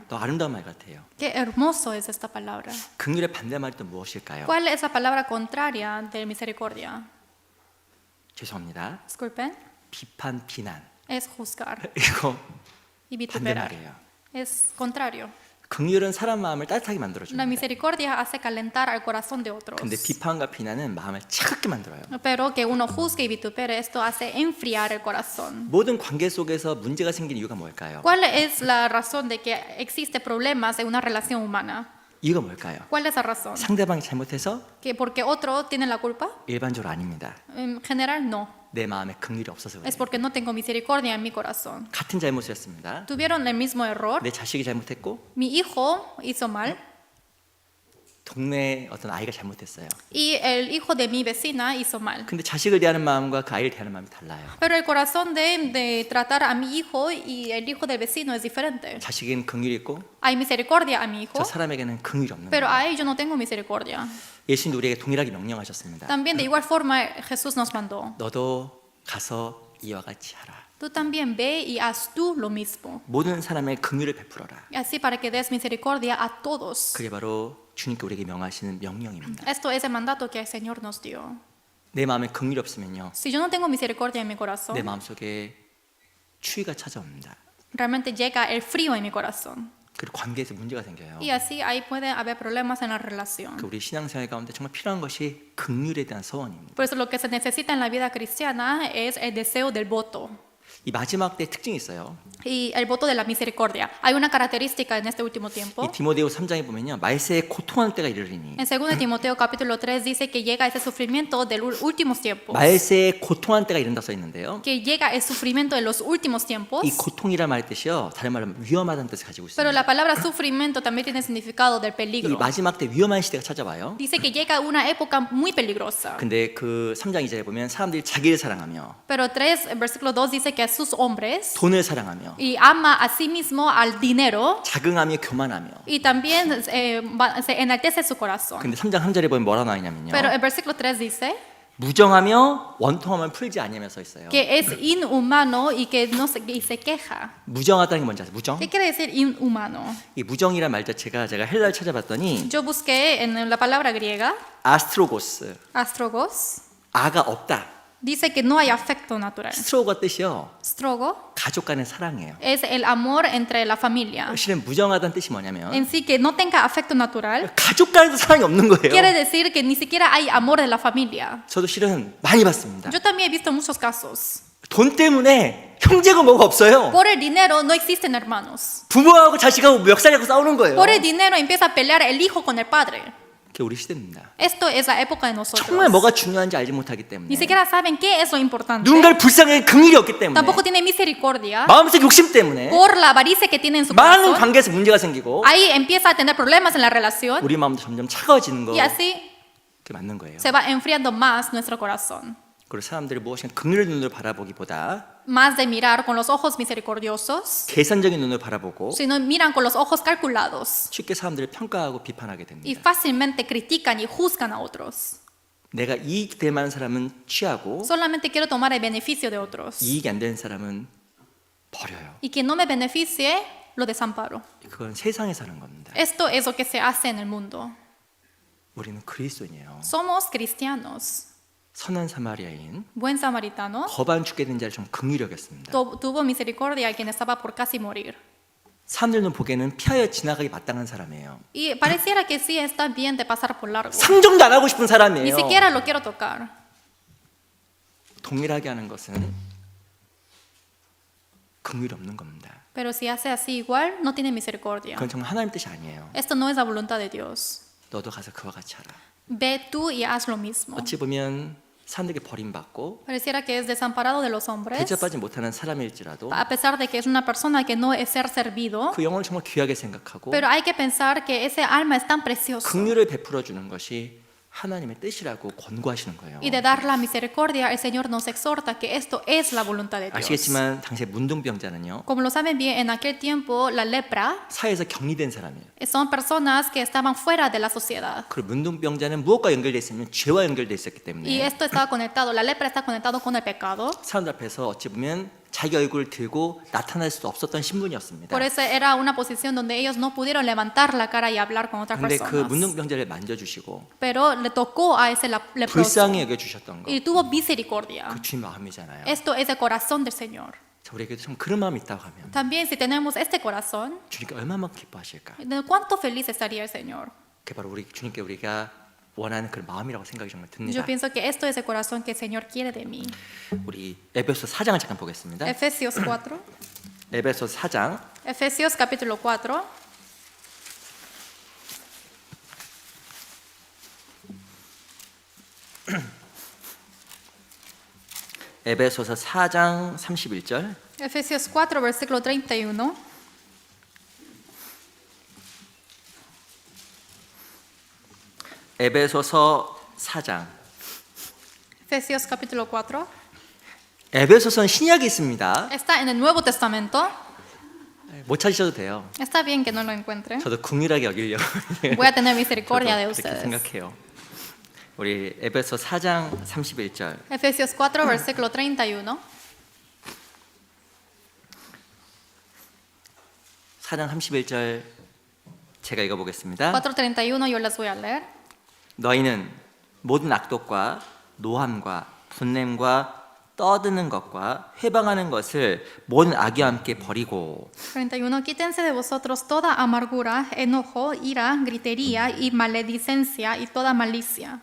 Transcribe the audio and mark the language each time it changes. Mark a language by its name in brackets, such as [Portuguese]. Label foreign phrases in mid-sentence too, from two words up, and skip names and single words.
[Korean] 또 아름다운 말 같아요. [Spanish] Qué hermoso es esta palabra. [Korean] 긍휼의 반대말이 또 무엇일까요? [Spanish] ¿Cuál es la palabra contraria de misericordia? [Korean] 죄송합니다. [Spanish] Disculpen. [Korean] 비판, 비난. [Spanish] Es juzgar. [Korean] 이거 [Spanish] y vituperar. [Korean] 반대말이에요. [Spanish] Es contrario. [Korean] 긍휼은 사람 마음을 따뜻하게 만들어줍니다. [Spanish] La misericordia hace calentar al corazón de otros. [Korean] 근데 비판과 비난은 마음을 차갑게 만들어요. [Spanish] Pero que uno juzgue y vitupere, esto hace enfriar el corazón. [Korean] 모든 관계 속에서 문제가 생긴 이유가 뭘까요? [Spanish] ¿Cuál es la razón de que existe problemas en una relación humana? [Korean] 이유가 뭘까요? [Spanish] ¿Cuál es la razón? [Korean] 상대방이 잘못해서 [Spanish] ¿Que porque otro tiene la culpa? [Korean] 일반적으로 아닙니다. [Spanish] En general no. [Korean] 내 마음에 긍휼이 없어서 [Spanish] Es [Korean] 그래요. [Spanish] porque no tengo misericordia en mi corazón. [Korean] 같은 잘못이었습니다. [Spanish] Tuvieron el mismo error. [Korean] 내 자식이 잘못했고 [Spanish] Mi hijo hizo mal [Korean] 동네 어떤 아이가 잘못했어요. [Spanish] y el hijo de mi vecina hizo mal. [Korean] 근데 자식을 대하는 마음과 그 아이를 대하는 마음이 달라요. [Spanish] Pero el corazón de tratar a mi hijo y el hijo del vecino es diferente. [Korean] 자식에게는 긍휼이 있고 [Spanish] Hay misericordia a mi hijo, [Korean] 저 사람에게는 긍휼이 없는 [Spanish] pero [Korean] 거예요. [Spanish] a él yo no tengo misericordia. [Korean] 예수님 우리에게 동일하게 명령하셨습니다. [Spanish] También de igual forma Jesús nos mandó. [Korean] 너도 가서 이와 같이 하라. [Spanish] Tú también ve y haz tú lo mismo. [Korean] 모든 사람의 긍휼을 베풀어라. [Spanish] Y así para que des misericordia a todos. [Korean] 그게 바로 주님께 우리에게 명하시는 명령입니다. [Spanish] Esto es el mandato que el Señor nos dio. [Korean] 내 마음에 긍휼이 없으면요. [Spanish] Si yo no tengo misericordia en mi [Korean] 내 [Spanish] corazón, [Korean] 마음속에 추위가 찾아옵니다. [Spanish] realmente llega el frío en mi corazón. [Korean] 그리고 관계에서 문제가 생겨요. [Spanish] Y así ahí puede haber problemas en la [Korean] 그 [Spanish] relación. [Korean] 우리 신앙생활 가운데 정말 필요한 것이 긍휼에 대한 소원입니다. [Spanish] Por eso lo que se necesita en la vida cristiana es el deseo del voto. [Korean] 이 마지막 때 특징이 있어요. [Spanish] Y el voto de la misericordia. Hay una característica en este último tiempo. [Korean] 이 디모데후 3장에 보면요. 말세에 고통하는 때가 이르리니 [Spanish] En 2 Timoteo capítulo 3 dice que llega ese sufrimiento de los últimos tiempos. [Korean] 말세에 고통하는 때가 이른다 써 있는데요. [Spanish] Que llega el sufrimiento de los últimos tiempos. [Korean] 이 고통이란 말 뜻이요. 다른 말로 하면 위험하다는 뜻을 가지고 [Spanish] Pero [Korean] 있습니다. [Spanish] la palabra sufrimiento también tiene significado del [Korean] 이 [Spanish] peligro. [Korean] 마지막 때 위험한 시대가 찾아와요. [Spanish] Dice que llega una época muy peligrosa. [Korean] 근데 그 3장 2절에 보면 사람들이 자기를 사랑하며 [Spanish] Pero 3, versículo 2 dice que sus hombres [Korean] 돈을 사랑하며 [Spanish] y ama a sí mismo al dinero [Korean] 자긍하며 교만하며. [Spanish] y también se enaltece su corazón. [Korean] 근데 3장 3절에 보면 뭐라 나와 있냐면요. [Spanish] Pero el versículo 3 dice [Korean] 무정하며 원통함을 풀지 아니하며 써 있어요. [Spanish] que es inhumano y que no se, y se queja. [Korean] 무정하다는 게 뭔지 아세요? 무정? [Spanish] ¿Qué quiere decir inhumano? [Korean] 이 무정이란 말 자체가 제가 헬라를 찾아봤더니 [Spanish] Yo busqué en la palabra griega, [Korean] 아스트로고스, [Spanish] astrogos, [Korean] 아가 없다. [Spanish] dice que no hay afecto natural. [Korean] 스트로가 뜻이요. [Spanish] Strogo [Korean] 가족 간의 사랑이에요. [Spanish] es el amor entre la familia. [Korean] 실은 무정하다는 뜻이 뭐냐면 [Spanish] En sí, que no tenga afecto natural, [Korean] 가족 간에도 사랑이 없는 거예요. [Spanish] quiere decir que ni siquiera hay amor de la familia. [Korean] 저도 실은 많이 봤습니다. [Spanish] Yo también he visto muchos casos. [Korean] 돈 때문에 형제가 뭐가 없어요. [Spanish] Por el dinero no existen hermanos. [Korean] 부모하고 자식하고 멱살잡고 싸우는 거예요. [Spanish] Por el dinero empieza a pelear el hijo con el padre. [Korean] 그게 우리 시대입니다. [Spanish] Esto es la época de nosotros. [Korean] 정말 뭐가 중요한지 알지 못하기 때문에 [Spanish] Ni siquiera saben qué es lo importante. [Korean] 누군가를 불쌍하게 긍휼이 없기 때문에 [Spanish] Tampoco tienen misericordia. [Korean] 마음속 욕심 때문에 [Spanish] Por la avaricia que tiene en su [Korean] 많은 [Spanish] corazón. [Korean] 관계에서 문제가 생기고 [Spanish] Ahí empieza a tener problemas en la relación. [Korean] 우리 마음도 점점 차가워지는 거 [Spanish] Y así [Korean] 그게 맞는 거예요. [Spanish] se va enfriando más nuestro corazón. [Korean] 그리고 사람들이 무엇인가 긍휼의 눈으로 바라보기보다 [Spanish] Más de mirar con los ojos misericordiosos, [Korean] 계산적인 눈으로 바라보고 [Spanish] sino miran con los ojos calculados. [Korean] 쉽게 사람들을 평가하고 비판하게 [Spanish] Y [Korean] 됩니다. [Spanish] fácilmente critican y juzgan a otros. [Korean] 내가 이익 될 만한 사람은 취하고 [Spanish] Solamente quiero tomar el beneficio de otros. [Korean] 이익이 안 되는 사람은 버려요. [Spanish] Y quien no me beneficie, lo desamparo. [Korean] 그건 세상에 사는 겁니다. [Spanish] Esto es lo que se hace en el mundo. [Korean] 우리는 그리스도인이에요. [Spanish] Somos cristianos. [Korean] 선한 사마리아인 [Spanish] Buen samaritano [Korean] 거반 죽게 된 자를 좀 긍휼히 여겼습니다. [Spanish] tuvo misericordia a quien estaba por casi morir. [Korean] 사람들은 보기에는 피하여 지나가기 마땅한 사람이에요. [Spanish] Y pareciera que sí está bien de pasar por largo. [Korean] 상종도 안 하고 싶은 [Spanish] Ni [Korean] 사람이에요. [Spanish] siquiera lo quiero tocar. [Korean] 동일하게 하는 것은 긍휼이 없는 겁니다. [Spanish] Pero si hace así igual, no tiene misericordia. [Korean] 그건 정말 하나님 뜻이 아니에요. [Spanish] Esto no es la voluntad de Dios. [Korean] 너도 가서 그와 같이 하라. [Spanish] Ve tú y haz lo mismo. [Korean] 어찌 보면 사람들에게 버림받고 [Spanish] Pareciera que es desamparado de los hombres, [Korean] 대접받지 못하는 사람일지라도 [Spanish] a pesar de que es una persona que no es ser servido. [Korean] 그 영혼을 정말 귀하게 생각하고 [Spanish] Pero hay que pensar que ese alma es tan precioso. [Korean] 긍휼을 베풀어 주는 것이 하나님의 뜻이라고 권고하시는 거예요. [Spanish] Y de dar la misericordia, el Señor nos exhorta que esto es la voluntad de Dios. [Korean] 아시겠지만 당시에 문둥병자는요 [Spanish] Como lo saben bien, en aquel tiempo la lepra [Korean] 사회에서 격리된 사람이에요. [Spanish] son personas que estaban fuera de la sociedad. [Korean] 그리고 문둥병자는 무엇과 연결돼 있으면 죄와 연결돼 있었기 [Spanish] Y [Korean] 때문에 [Spanish] esto estaba conectado, la lepra está conectado con el pecado. [Korean] 사람들 앞에서 어찌 보면 자기 얼굴을 들고 나타날 수 없었던 신분이었습니다. [Spanish] Por eso era una posición donde ellos no pudieron levantar la cara y hablar con otras [Korean] 근데 그 [Spanish] personas. [Korean] 문둥병자를 만져주시고 [Spanish] Pero le tocó a ese leproso [Korean] 불쌍히 여겨주셨던 거 [Spanish] y tuvo misericordia. [Korean] 그 주님 마음이잖아요. [Spanish] Esto es el corazón del Señor. [Korean] 자, 우리에게도 좀 그런 마음이 있다고 하면 [Spanish] También si tenemos este corazón, [Korean] 주님께 얼마나 기뻐하실까? [Spanish] ¿de cuánto feliz estaría el Señor? [Korean] 그게 바로 우리 주님께 우리가 원하는 그런 마음이라고 생각이 정말 듭니다. [Spanish] Yo pienso que esto es el corazón que el Señor quiere de mí. [Korean] 우리 에베소 4장을 잠깐 보겠습니다. [Spanish] Efesios 4. [Korean] 에베소 4장 [Spanish] Efesios capítulo 4. [Korean] 에베소서 4장 31절 [Spanish] Efesios 4, versículo 31. [Korean] 에베소서 4장 [Spanish] Efesios capítulo 4. [Korean] 에베소서는 신약이 있습니다. [Spanish] Está en el Nuevo Testamento. [Korean] 못 찾으셔도 돼요. [Spanish] Está bien que no lo encuentre. [Korean] 저도 긍휼하게 여기려고 [Spanish] Voy a tener misericordia de [Korean] 그렇게 [Spanish] ustedes. [Korean] 생각해요. 우리 에베소 4장 31절 [Spanish] Efesios 4, versículo 31. [Korean] 4장 31절 제가 읽어보겠습니다. [Spanish] 4:31 yo las voy a leer. [Korean] 너희는 모든 악독과 노함과 분냄과 떠드는 것과 회방하는 것을 모든 악의와 함께 버리고 [Spanish] 31. Quítense de vosotros toda amargura, enojo, ira, gritería y maledicencia y toda malicia.